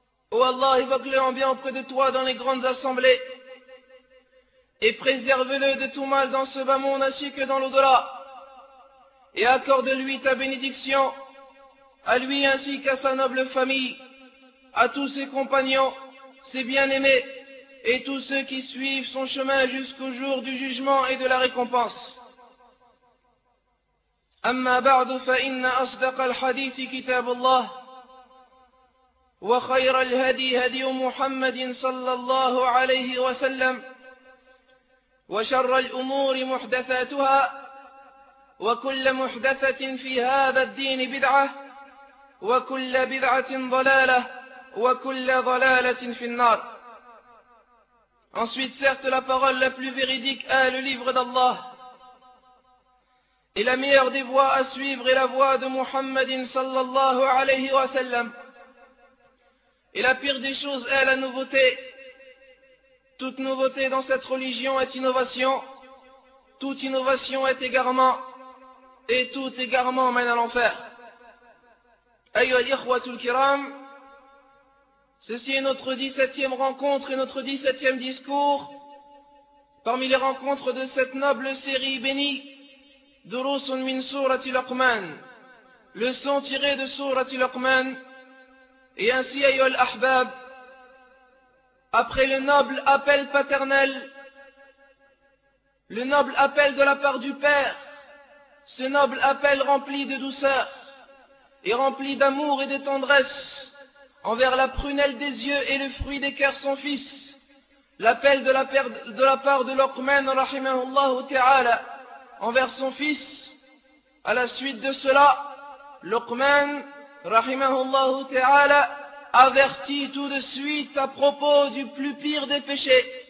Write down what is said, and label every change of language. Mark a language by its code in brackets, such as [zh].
[fr] Ô Allah, évoque-le en bien auprès de toi dans les grandes assemblées et préserve-le de tout mal dans ce bas monde ainsi que dans l'au-delà et accorde-lui ta bénédiction à lui ainsi qu'à sa noble famille, à tous ses compagnons, ses bien-aimés et tous ceux qui suivent son chemin jusqu'au jour du jugement et de la récompense. [ar] أما بعد فإن أصدق الحديث كتاب الله وخير الهدي هدي محمد صلى الله عليه وسلم وشر الأمور محدثاتها وكل محدثة في هذا الدين بدعة وكل بدعة ضلالة وكل ضلالة في النار. [fr] Ensuite, certes, la parole la plus véridique est le livre d'Allah. Et la meilleure des voies à suivre est la voie de Muhammadin [ar] sallallahu alayhi wa sallam. [fr] Et la pire des choses est la nouveauté. Toute nouveauté dans cette religion est innovation. Toute innovation est égarement. Et tout égarement mène à l'enfer. [ar] Ayyuha al-ikhwatul kiram, [fr] ceci est notre 17e rencontre et notre 17e discours parmi les rencontres de cette noble série bénie. [ar] دروس من سورة لقمان [fr] leçon tirée de [ar] سورة لقمان. [fr] Et ainsi, [ar] ayo al-ahbab, [fr] après le noble appel paternel, le noble appel de la part du Père, ce noble appel rempli de douceur et rempli d'amour et de tendresse envers la prunelle des yeux et le fruit des cœurs son fils, l'appel de la part de لقمان [ar] رحمه الله تعالى [fr] envers son fils, à la suite de cela, Luqman, [ar] rahimahullahu ta'ala, [fr] avertit tout de suite à propos du plus pire des péchés,